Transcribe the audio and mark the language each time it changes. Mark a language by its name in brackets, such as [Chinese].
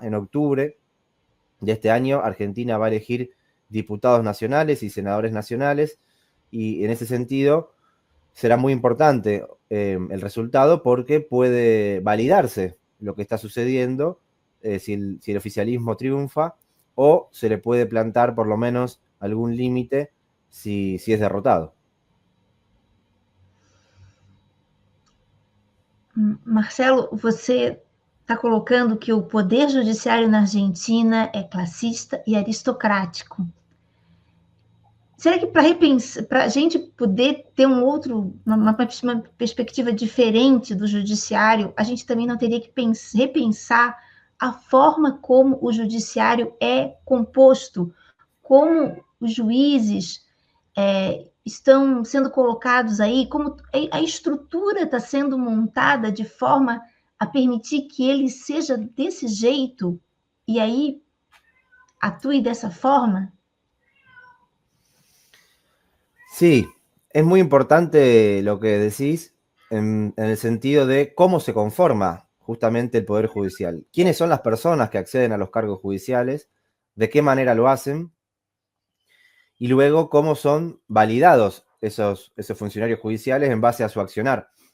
[Spanish] En octubre de este año, Argentina va a elegir diputados nacionales y senadores nacionales, y en ese sentido será muy importante el resultado porque puede validarse lo que está sucediendo, si el oficialismo triunfa, o se le puede plantar por lo menos algún límite si es derrotado. [Portuguese] Marcelo, você está colocando que o poder judiciário na Argentina é classista e aristocrático. Será que para a gente poder ter uma perspectiva diferente do judiciário, a gente também não teria que repensar a forma como o judiciário é composto, como os juízes estão sendo colocados aí, como a estrutura está sendo montada de forma a permitir que ele seja desse jeito e aí atue dessa forma? [Spanish] Sí, es muy importante lo que decís en el sentido de cómo se conforma justamente el Poder Judicial. ¿Quiénes son las personas que acceden a los cargos judiciales? ¿De qué manera lo hacen? Y luego cómo son validados esos funcionarios judiciales en base a su accionar.